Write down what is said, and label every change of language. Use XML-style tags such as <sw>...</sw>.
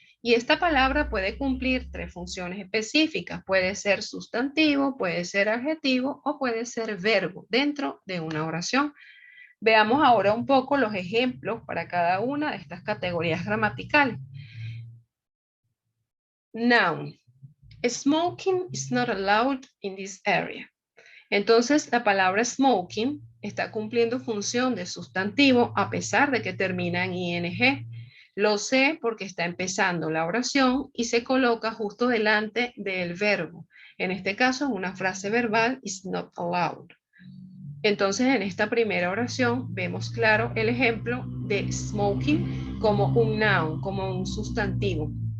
<es>Y esta palabra puede cumplir tres funciones específicas. Puede ser sustantivo, puede ser adjetivo o puede ser verbo dentro de una oración. Veamos ahora un poco los ejemplos para cada una de estas categorías gramaticales.</es> <en>Noun. Smoking is not allowed in this area.</en> <es>Entonces, la palabra smoking está cumpliendo función de sustantivo a pesar de que termina en ing. Lo sé porque está empezando la oración y se coloca justo delante del verbo. En este caso, una frase verbal</es> <en>is not allowed.</en> <es>Entonces, en esta primera oración vemos claro el ejemplo de smoking como un noun, como un sustantivo.</es>